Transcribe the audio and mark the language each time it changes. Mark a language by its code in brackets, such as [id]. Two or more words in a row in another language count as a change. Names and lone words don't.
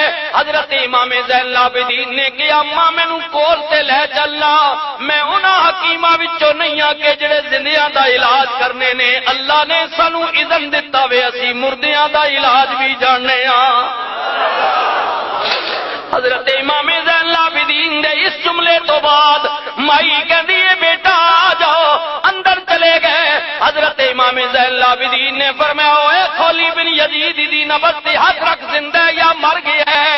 [pa] حضرت امام زین العابدین نے کہا اماں مینوں کول تے لے چلنا میں انہاں حکیماں وچوں نہیں آ کے جڑے زندیاں دا علاج کرنے نے اللہ نے سانو اذن دتا وے اسی مردیاں دا علاج بھی جاننے ہاں. حضرت امام زین العابدین دے اس جملے تو بعد مائی کہندی ہے بیٹا آ جاؤ اندر چلے گئے. حضرت امام زین العابدین نے فرمایا اوے خالی بن یزید دی نبض تے ہاتھ رکھ زندہ ہے یا مر گیا ہے.